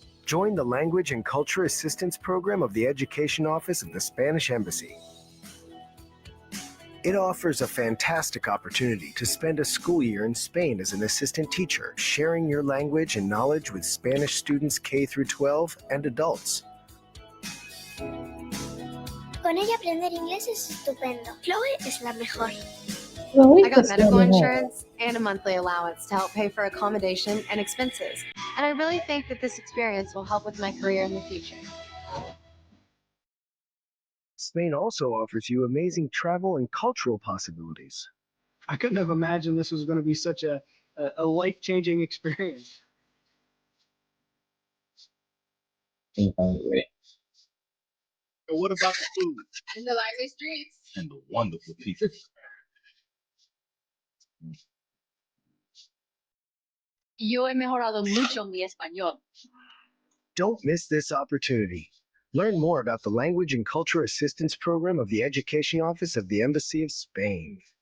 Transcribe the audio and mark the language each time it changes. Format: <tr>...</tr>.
<en>Join the Language and Culture Assistance Program of the Education Office of the Spanish Embassy. It offers a fantastic opportunity to spend a school year in Spain as an assistant teacher, sharing your language and knowledge with Spanish students K through 12 and adults.</en> <es>Con ella aprender inglés es estupendo. Chloe es la mejor.</es> <en>I got medical insurance and a monthly allowance to help pay for accommodation and expenses. And I really think that this experience will help with my career in the future. Spain also offers you amazing travel and cultural possibilities. I couldn't have imagined this was going to be such a life changing experience. Wait. But what about the food? And the lively streets. And the wonderful people.</en> <es>Yo he mejorado mucho mi español.</es> <en>Don't miss this opportunity. Learn more about the Language and Culture Assistance Program of the Education Office of the Embassy of Spain.</en>